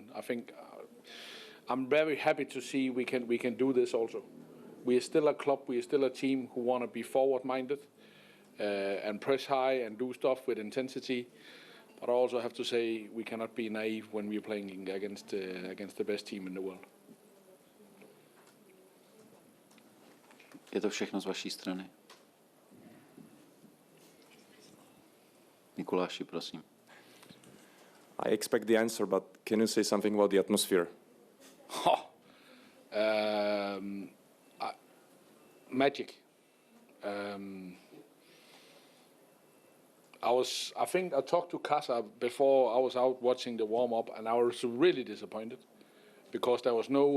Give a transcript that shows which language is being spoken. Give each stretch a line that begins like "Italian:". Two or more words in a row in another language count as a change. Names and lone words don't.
English: I think I'm very happy to see we can do this also. We are still a club, we are still a team who want to be forward-minded and press high and do stuff with intensity. But I also have to say we cannot be naive when we are playing against the best team in the world.
Czech: Je to všechno z vaší strany. Mikuláši, prosím.
English: I expect the answer, but can you say something about the atmosphere? Magic. I think I talked to Casa before I was out watching the warm-up, and I was really disappointed because there was no.